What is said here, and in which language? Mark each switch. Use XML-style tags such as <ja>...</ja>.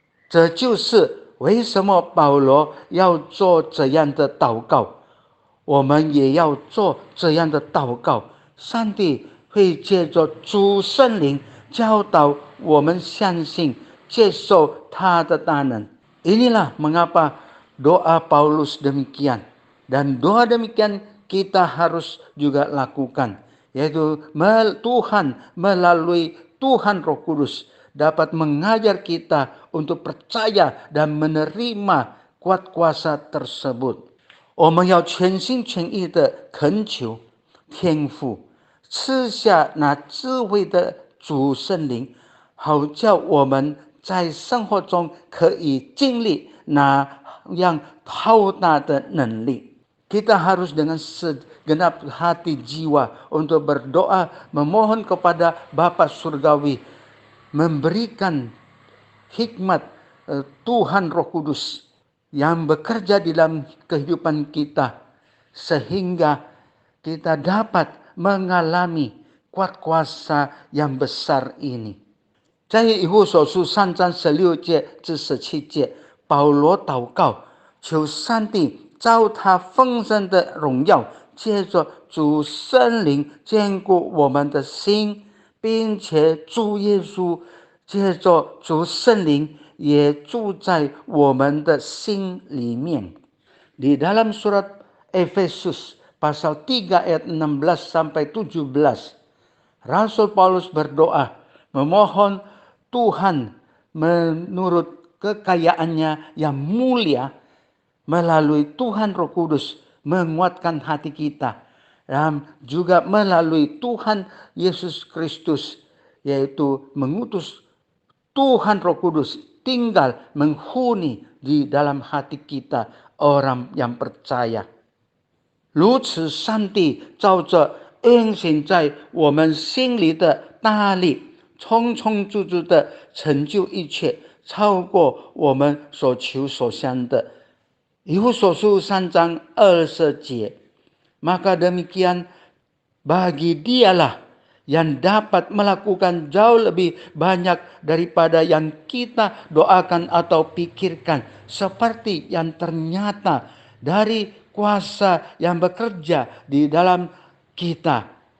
<zh>这就是为什么保罗要做这样的祷告，我们也要做这样的祷告。上帝会借着主圣灵教导我们相信，接受他的大能。</zh> <id>Inilah mengapa doa Paulus demikian, dan doa demikian kita harus juga lakukan, yaitu Tuhan melalui Tuhan Roh Kudus dapat mengajar kita untuk percaya dan menerima kuat kuasa tersebut.</id> <zh>我们要全心全意的恳求天父赐下那智慧的主圣灵，好叫我们在生活中可以经历那样浩大的能力。</zh> <id>Kita harus dengan segenap hati jiwa untuk berdoa, memohon kepada Bapa Surgawi, memberikan hikmat Tuhan Roh Kudus yang bekerja di dalam kehidupan kita, sehingga kita dapat mengalami kuat kuasa yang besar ini.</id> <zh>在以弗所书3章16节至17节，保罗祷告，求上帝照他丰盛的荣耀，借着主圣灵坚固我们的心，并且主耶稣借着主圣灵也住在我们的心里面。</zh> <id>Di dalam surat Efesus pasal 3 ayat 16 sampai 17, Rasul Paulus berdoa, memohon Tuhan menurut kekayaannya yang mulia melalui Tuhan Roh Kudus menguatkan hati kita, dan juga melalui Tuhan Yesus Kristus, yaitu mengutus Tuhan Roh Kudus tinggal menghuni di dalam hati kita orang yang percaya。</id> <zh>如此，上帝照着运行在我们心里的大力，充充足足的成就一切，超过我们所求所想的。</zh> <id>以弗所书3章20节， maka demikian bagi Dialah yang dapat melakukan jauh lebih banyak daripada yang kita doakan atau pikirkan, seperti yang ternyata dari kuasa yang bekerja di dalam kita.</id>